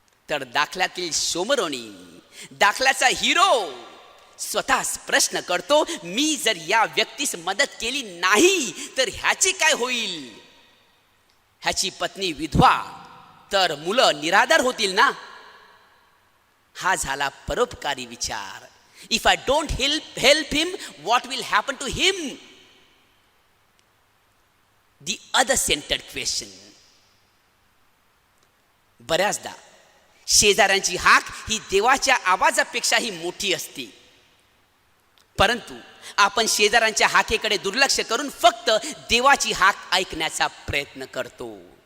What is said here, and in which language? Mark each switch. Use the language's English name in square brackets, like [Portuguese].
[Marathi] तर दाखल्यातील शोमरोनी, दाखल्याचा हिरो स्वतःच प्रश्न करतो, मी जर या व्यक्तीस मदत केली नाही तर ह्याचे काय होईल? ह्याची पत्नी विधवा तर मुलं निराधार होतील ना. हा झाला परोपकारी विचार. [English] If I don't help him, what will happen to him? The other-centered question. [Marathi] बऱ्याचदा शेजाऱ्यांची हाक ही देवाच्या आवाजापेक्षाही मोठी असते. परंतु आपण शेजाऱ्यांच्या हाकेकडे दुर्लक्ष करून फक्त देवाची हाक ऐकण्याचा प्रयत्न करतो.